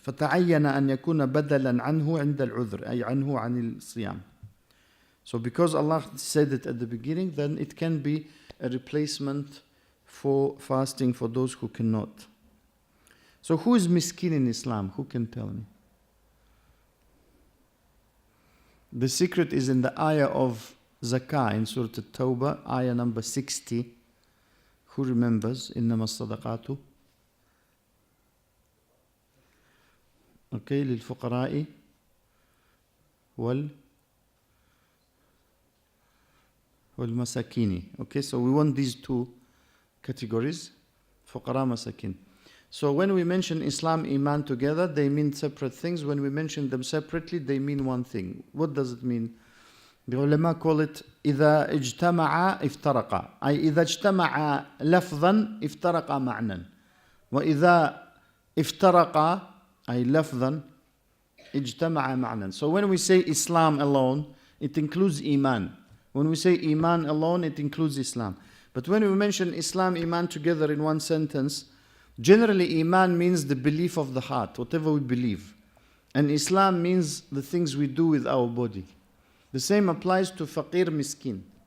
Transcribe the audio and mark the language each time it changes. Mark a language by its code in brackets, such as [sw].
[ar] فَتَعَيَّنَ أَنْ يَكُونَ بَدَلًا عَنْهُ عِنْدَ الْعُذْرِ أي عنه عن الصيام. [en] So because Allah said it at the beginning, then it can be a replacement for fasting for those who cannot. So who is miskin in Islam? Who can tell me? The secret is in the ayah of Zakah in Surah At-Tawbah, ayah number 60. Who remembers? [ar] إنما الصدقات للفقراء والمساكين. [en] Okay, so we want these two categories, فقراء masakin. So when we mention Islam, Iman together, they mean separate things. When we mention them separately, they mean one thing. What does it mean? The ulama call it [ar] إذا اجتمع افترقا، أي إذا اجتمع لفظا افترقا معنى، وإذا افترقا أي لفظا اجتمع معنى. [en] So when we say Islam alone, it includes Iman. When we say Iman alone, it includes Islam. But when we mention Islam, Iman together in one sentence, generally Iman means the belief of the heart, whatever we believe. And Islam means the things we do with our body. The same applies to Faqir Miskin.